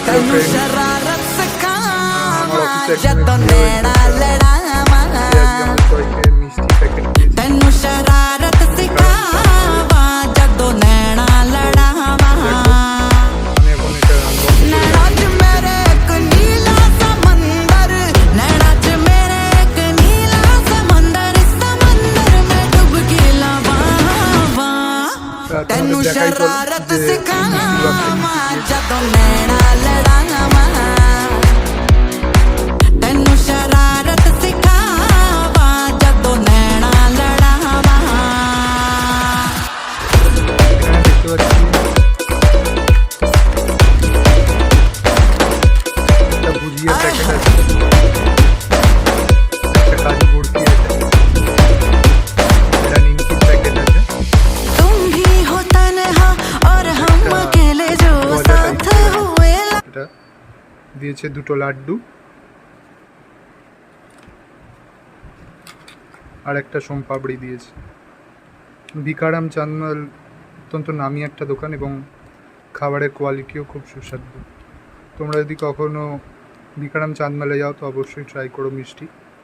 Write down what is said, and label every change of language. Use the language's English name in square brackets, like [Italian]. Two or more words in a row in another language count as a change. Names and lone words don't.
[Bangla] फ्रेंड আমার অফিসে একটা সবাইকে মিষ্টি প্যাকেট দিয়েছি। [Punjabi] ਤੈਨੂੰ ਸ਼ਰਾਰਤ ਸਿਖਾਵਾਂ ਜਦੋਂ ਨੈਣਾ ਲੜਾਵਾਂ [Bangla] আমি এখন এটা unbox করে [Punjabi] ਨੈਣਾ ਚ ਮੇਰੇ ਇੱਕ ਨੀਲਾ ਸਮੁੰਦਰ ਨੈਣਾ ਚ ਮੇਰੇ ਇੱਕ ਨੀਲਾ ਸਮੁੰਦਰ ਸਮੁੰਦਰ ਮੈਂ ਡੁਬਕੀ ਲਾਵਾਂ ਤੈਨੂੰ ਸ਼ਰਾਰਤ ਸਿਖਾਵਾਂ ਜਦੋਂ ਨੈਣਾ ਲੜਾਵਾਂ ਤੈਨੂੰ ਸ਼ਰਾਰਤ ਸਿਖਾਵਾਂ ਜਦੋਂ ਨੈਣਾ ਲੜਾਵਾਂ [Bangla] এখানে দেখতে পাচ্ছি একটা ভুজিয়া প্যাকেট আছে, একটা কাজু বরফি আছে, এটা নিমকির প্যাকেট আছে, [Hindi] तुम ही हो तन्हा और हम अकेले जो साथ हुए [Bangla] এটা দিয়েছে দুটো লাড্ডু আর একটা সোমপাপড়ি দিয়েছে। ভিকারাম চাঁদমাল অত্যন্ত নামি একটা দোকান এবং খাবারের কোয়ালিটিও খুব সুস্বাদু। তোমরা যদি কখনো ভিকারাম চাঁদমালে যাও তো অবশ্যই ট্রাই করো মিষ্টি।